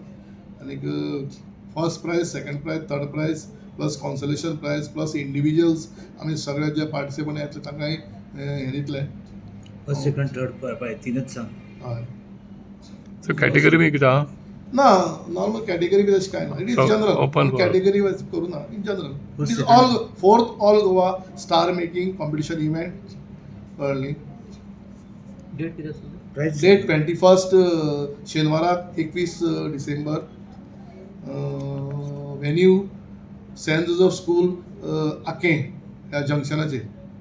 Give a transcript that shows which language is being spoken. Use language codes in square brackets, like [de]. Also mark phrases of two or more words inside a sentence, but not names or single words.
[en] आनीक first prize, second prize, third prize plus consolation prize plus individuals [kok] आमी सगळे जे पार्टिसिपंट येतले तांकांय हें दितले. [en] first second third prize [kok] तीनच सांग. हय. [en] so category B [kok] कितें आहा? ना [en] normal category B [kok] तशें कांय ना. [en] it is general. open for- category wise [kok] करूं ना. [en] in general. it is First, all 4th All Goa star making competition event. [kok] कळ्ळें. डेट किती आसा? प्रायज डेट 21 शेनवाराक 21 डिसेंबर. वेन्यू सेंट जोसेफ स्कूल आकें ह्या जंक्शनाचेर.